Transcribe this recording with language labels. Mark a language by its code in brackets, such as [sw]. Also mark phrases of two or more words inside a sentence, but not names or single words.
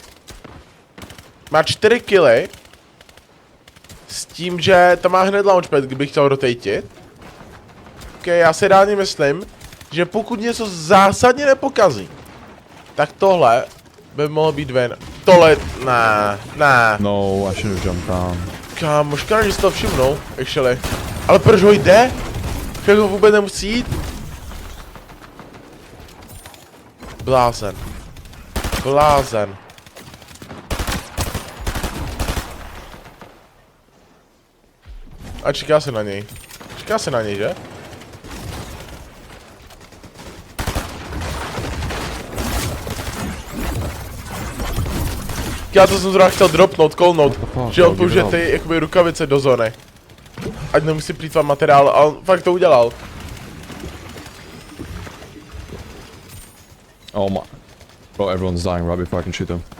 [cs] Má 4 killy. S tím, že tam má hned launchpad, kdybych chtěl rotatit. Ok, já si reálně myslím, že pokud něco zásadně nepokazí, tak tohle by mohlo být ven. Tohle, ne. No, [en] I should have jumped down. [cs] Kámo, škoda, že si to všimnou, actually. Ale proč ho jde? Však ho vůbec nemusí jít. Blázen. A čeká se na něj, že? Já to jsem zrovna chtěl dropnout, callnout, že on použije ty jakoby rukavice do zóny. Ať nemusí plýtvat materiál, a on fakt to udělal. [en] Oh my. Bro, everyone's dying right before I can shoot them.